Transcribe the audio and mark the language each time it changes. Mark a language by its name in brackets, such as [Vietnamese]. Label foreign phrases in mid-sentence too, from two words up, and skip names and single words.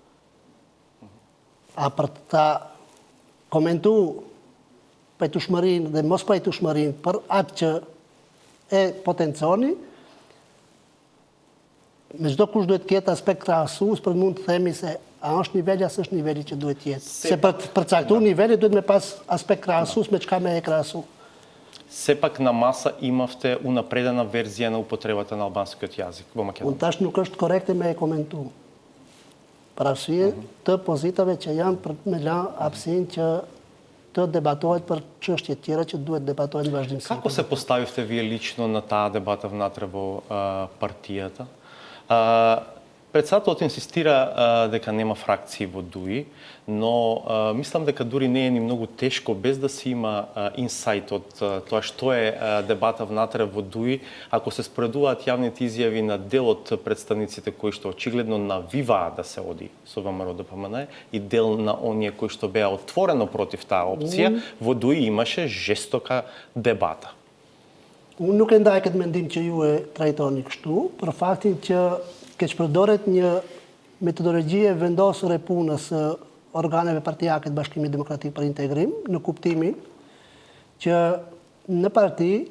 [Albanian] A për ta komentu pajtueshmërinë dhe mos pajtueshmërinë për atë që e potenconi, me çdo kush duhet të ketë aspekt krahasues për mund të themi se a është niveli as është niveli që duhet të jetë. Se për të përcaktuar niveli duhet me pas aspekt krahasues me çka me e krahasu. [Macedonian] Сепак на маса имавте унапредена верзија на употребата на албанскиот јазик во [Albanian] Unë [Macedonian] Македонија. [Albanian] tash nuk është korekte me e komentu. Për arsye të pozitave që janë për me la hapësinë që të debatohet për çështje tjera që duhet debatohen në vazhdimsi. [Macedonian] Како се поставивте вие лично на таа дебата внатре во партијата? Председателот инсистира дека нема фракции во ДУИ, но мислам дека дури не е ни многу тешко без да се има инсайт од тоа што е дебата внатре во ДУИ, ако се споредуваат јавните изјави на дел од представниците кои што очигледно навиваа да се оди со ВМРО ДПМН и дел на оние кои што беа отворено против таа опција, во ДУИ имаше жестока дебата. [Albanian] Unë nuk e ndaj këtë mendim që ju e trajtoni kështu, për faktin që keq përdoret një metodologji e vendosur e punës së organeve partijake të Bashkimit Demokratik për Integrim, në kuptimin që në parti